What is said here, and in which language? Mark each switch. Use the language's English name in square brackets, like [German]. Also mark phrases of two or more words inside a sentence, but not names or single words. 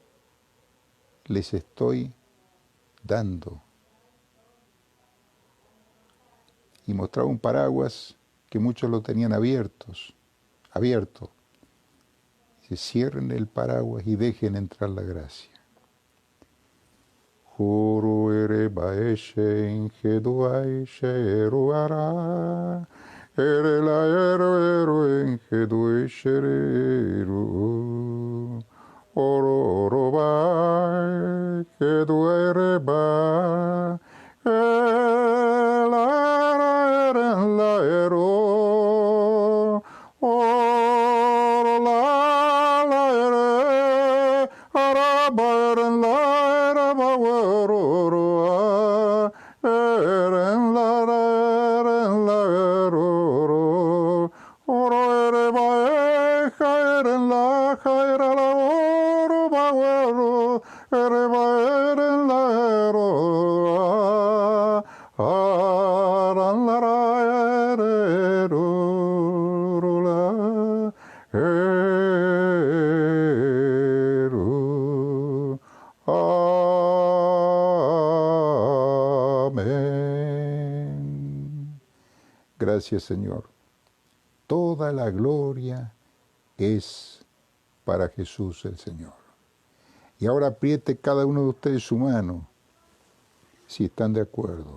[Spanish] Les estoy dando. Y mostraba un paraguas que muchos lo tenían abierto. Se cierren el paraguas y dejen entrar la gracia. Juru ere baeshe ingeduaishe eruara, ere la ero ingeduaishe eru, oro ba, geduere ba, la ero, oro la ere, araba eren la ere ba oro, eren la ero, oro ere ba eren la jaira la oro ba oro, ere ba eren la ero, aran la ero la ero. Amén. Gracias, Señor. Toda la gloria es para Jesús el Señor. Y ahora apriete cada uno de ustedes su mano, si están de acuerdo.